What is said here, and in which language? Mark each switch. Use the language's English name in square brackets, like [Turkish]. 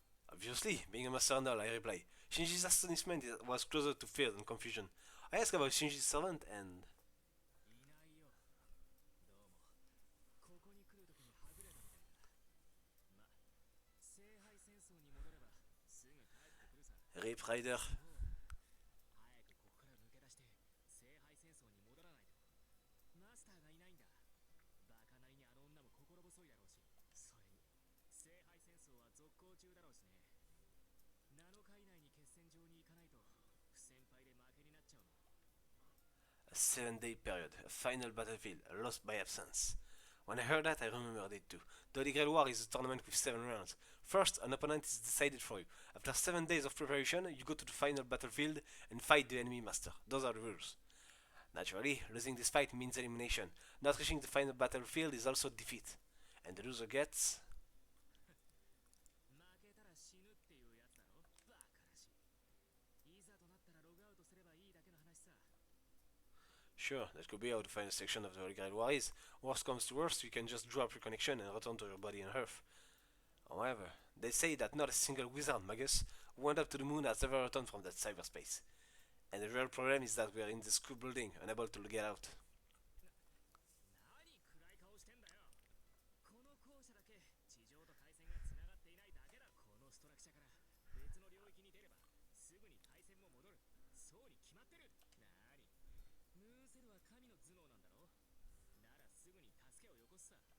[English] Obviously, being a master null, I reply. Shinji's astonishment was closer to fear than confusion. I ask about Shinji's servant and... [Japanese] いないよ。どうも。ここに来るときにはぐれたみたいだ。ま、聖杯戦争に戻ればすぐ帰ってくるさ。 [English] Rape Rider. [Japanese] 早くここから抜け出して聖杯戦争に戻らないと。マスターがいないんだ。バカなりにあの女も心細いだろうし、それに聖杯戦争は続行中だろうしね。 7日以内に決戦場に行かないと不戦敗で負けになっちゃうの。 [English] A 7-day period, a final battlefield, lost by absence. When I heard that, I remembered it too. The Holy Grail War is a tournament with 7 rounds. First, an opponent is decided for you. After 7 days of preparation, you go to the final battlefield and fight the enemy master. Those are the rules. Naturally, losing this fight means elimination. Not reaching the final battlefield is also defeat. And the loser gets... [Japanese] 負けたら死ぬっていうやつだろ。バカらしい。いざとなったらログアウトすればいいだけの話さ。 [English] Sure, that could be how the final section of the Holy Grail War is. Worst comes to worst, you can just drop your connection and return to your body on Earth. However, they say that not a single wizard magus who went up to the moon has ever returned from that cyberspace. And the real problem is that we are in the school building, unable to get out. [Japanese] 何暗い顔してんだよ。この校舎だけ地上と回線がつながっていないだけだ。このストラクチャから別の領域に出ればすぐに回線も戻る。そうに決まってる。なーに、ムーンセルは神の頭脳なんだろ。ならすぐに助けをよこすさ。